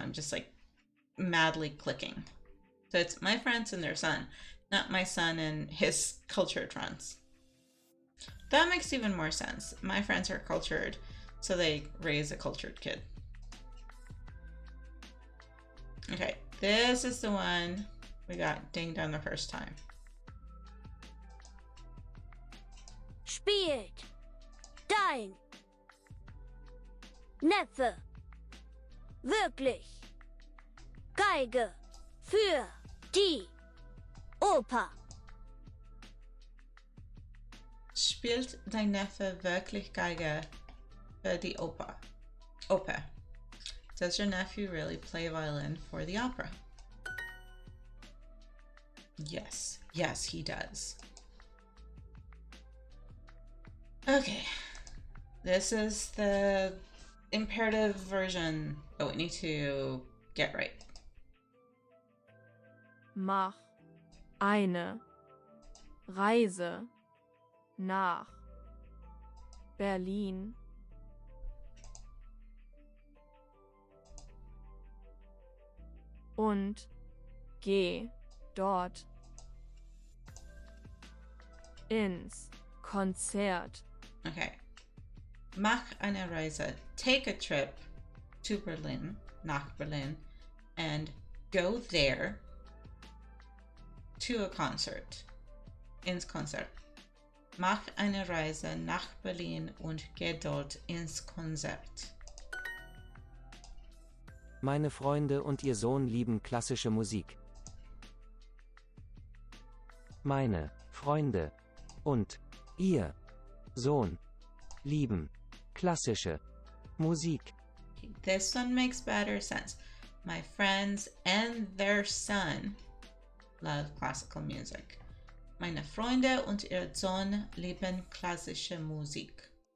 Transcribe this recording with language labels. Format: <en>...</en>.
<en>I'm just like madly clicking. So it's my friends and their son, not my son and his cultured friends. That makes even more sense. My friends are cultured, so they raise a cultured kid. Okay, this is the one we got dinged on the first time.</en> <de>Spielt dein Neffe wirklich Geige für die Oper? Spielt dein Neffe wirklich Geige für die Oper? Oper.</de> <en>Does your nephew really play violin for the opera? Yes. Yes, he does. Okay, this is the imperative version that we need to get right.</en> <de>Mach eine Reise nach Berlin. und geh dort ins Konzert.</de> <en>Okay.</en> <de>Mach eine Reise.</de> <en>Take a trip to Berlin,</en> <de>nach Berlin,</de> <en>and go there to a concert.</en> <de>Ins Konzert. Mach eine Reise nach Berlin und geh dort ins Konzert. Meine Freunde und ihr Sohn lieben klassische Musik. Meine Freunde und ihr Sohn lieben klassische Musik.</de> <en>This one makes better sense. My friends and their son love classical music.</en> <de>Meine Freunde und ihr Sohn lieben klassische Musik.</de>